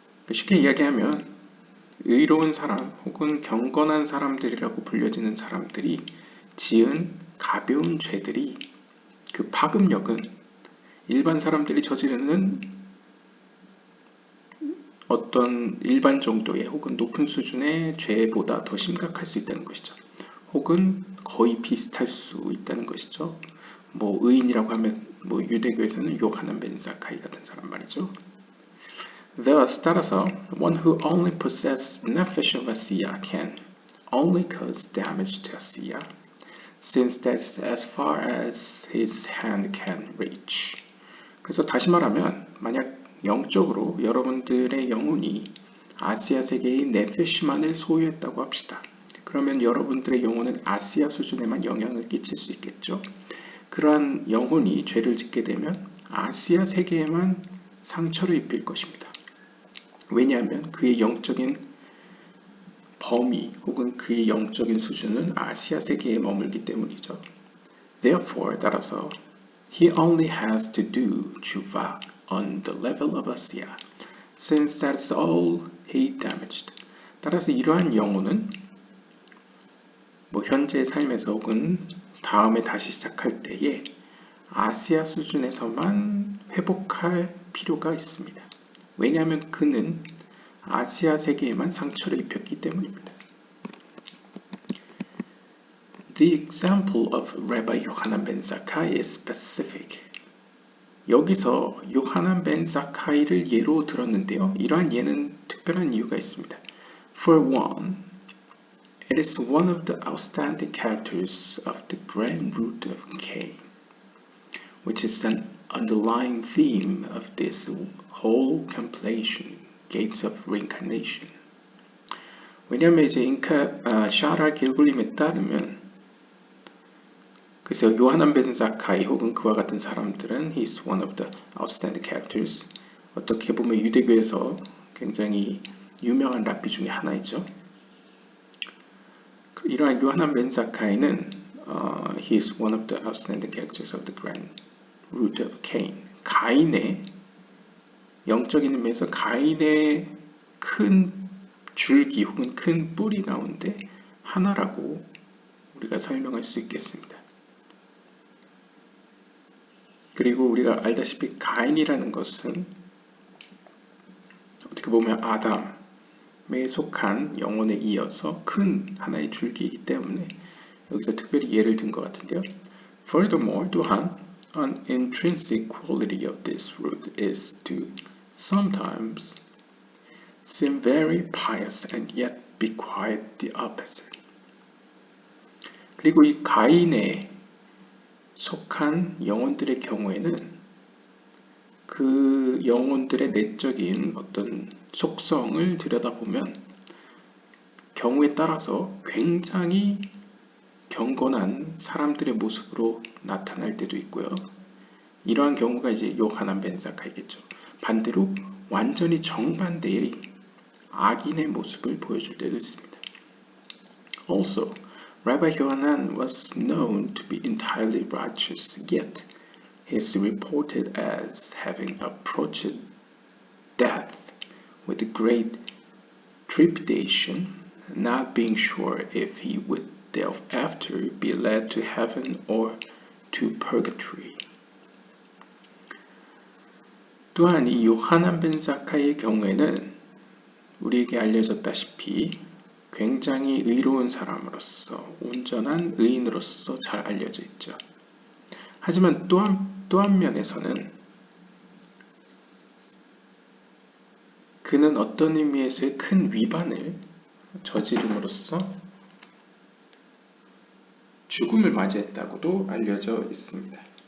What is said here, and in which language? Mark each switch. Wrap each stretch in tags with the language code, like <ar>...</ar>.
<ko>쉽게 이야기하면 의로운 사람 혹은 경건한 사람들이라고 불려지는 사람들이 지은 가벼운 죄들이 그 파급력은 일반 사람들이 저지르는 어떤 일반 정도의 혹은 높은 수준의 죄보다 더 심각할 수 있다는 것이죠. 혹은 거의 비슷할 수 있다는 것이죠. 의인이라고 하면 유대교에서는 요하난 벤 사카이 같은 사람 말이죠.</ko> <en>Thus,</en> <ko>따라서</ko> <en>one who only possesses nefesh of Asiya can only cause damage to Asiya, since that's as far as his hand can reach.</en> <ko>그래서 다시 말하면 만약 영적으로 여러분들의 영혼이 아시아 세계의 네페시만을 소유했다고 합시다. 그러면 여러분들의 영혼은 아시아 수준에만 영향을 끼칠 수 있겠죠. 그러한 영혼이 죄를 짓게 되면 아시아 세계에만 상처를 입힐 것입니다. 왜냐하면 그의 영적인 범위 혹은 그의 영적인 수준은 아시아 세계에 머물기 때문이죠.</ko> <en>Therefore,</en> <ko>따라서</ko> <en>he only has to do tshuva on the level of Asiya, since that's all he damaged.</en> <ko>따라서 이러한 영혼은 현재 삶에서 혹은 다음에 다시 시작할 때에 아시아 수준에서만 회복할 필요가 있습니다. 왜냐하면 그는 아시아 세계에만 상처를 입혔기 때문입니다.</ko> <en>The example of Rabbi Yohanan ben Zakkai is specific.</en> <ko>여기서 요하난 벤 사카이를 예로 들었는데요. 이러한 예는 특별한 이유가 있습니다.</ko> <en>For one, it is one of the outstanding characters of the grand root of Cain, which is an underlying theme of this whole compilation, Gates of Reincarnation.</en> <ko>왜냐하면 이제 샤라 길굴림에 따르면 그래서 요하난 벤 사카이 혹은 그와 같은 사람들은</ko> <en>he's one of the outstanding characters.</en> <ko>어떻게 보면 유대교에서 굉장히 유명한 랍비 중에 하나이죠. 이러한 요하난 벤 사카이는</ko> <en>he is one of the outstanding characters of the grand root of Cain.</en> <ko>가인의 영적인 의미에서 가인의 큰 줄기 혹은 큰 뿌리 가운데 하나라고 우리가 설명할 수 있겠습니다. 그리고 우리가 알다시피 가인이라는 것은 어떻게 어떻게 보면 아담에 속한 영혼에 이어서 큰 하나의 줄기이기 때문에 여기서 특별히 예를 든 것 같은데요.</ko> <en>Furthermore,</en> <ko>또한</ko> <en>an intrinsic quality of this fruit is to sometimes seem very pious and yet be quite the opposite.</en> <ko>그리고 이 가인에 속한 영혼들의 경우에는 그 영혼들의 내적인 어떤 속성을 들여다보면 경우에 따라서 굉장히 경건한 사람들의 모습으로 나타날 때도 있고요. 이러한 경우가 이제 요하난 벤 사카이겠죠. 반대로 완전히 정반대의 악인의 모습을 보여줄 때도 있습니다.</ko> <en>Also, Rabbi Yohanan was known to be entirely righteous, yet he is reported as having approached death with great trepidation, not being sure if he would thereafter be led to heaven or to purgatory.</en> <ko>또한 이 요하난 벤 사카이의 경우에는 우리에게 알려졌다시피 굉장히 의로운 사람으로서 온전한 의인으로서 잘 알려져 있죠. 하지만 또 한 면에서는 그는 어떤 의미에서의 큰 위반을 저지름으로써 죽음을 맞이했다고도 알려져 있습니다.</ko>